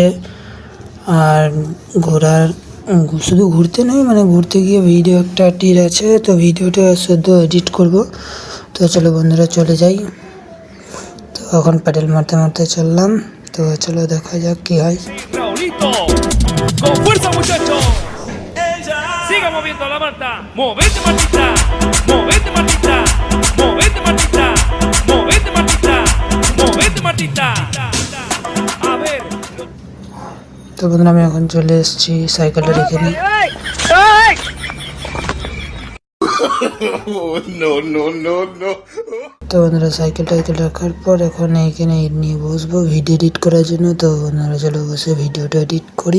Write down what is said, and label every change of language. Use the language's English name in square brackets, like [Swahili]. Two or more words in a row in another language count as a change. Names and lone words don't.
[Bangla] আর ঘোরার শুধু ঘুরতে নয়, মানে ঘুরতে গিয়ে ভিডিও একটা টির আছে, তো ভিডিওটা শুদ্ধ এডিট করব। তো চলো বন্ধুরা, চলে যাই। তো এখন প্যাডেল মারতে মারতে চললাম। তো চলো দেখা যাক কি হয়। [Spanish] Raulito, con fuerza muchachos. Siga moviendo la manta. Movete Martita, movete Martita, movete Martita, movete Martita, movete Martita. A ver. [Bangla] তো বন্ধুরা, আমি এখন চলে এসেছি, সাইকেলটা রেখে নিই। তো বন্ধুরা, সাইকেলটা রাখার পর এখন এইখানে নিয়ে বসবো ভিডিও এডিট করার জন্য। তো বন্ধুরা, চলো বসে ভিডিওটা এডিট করি।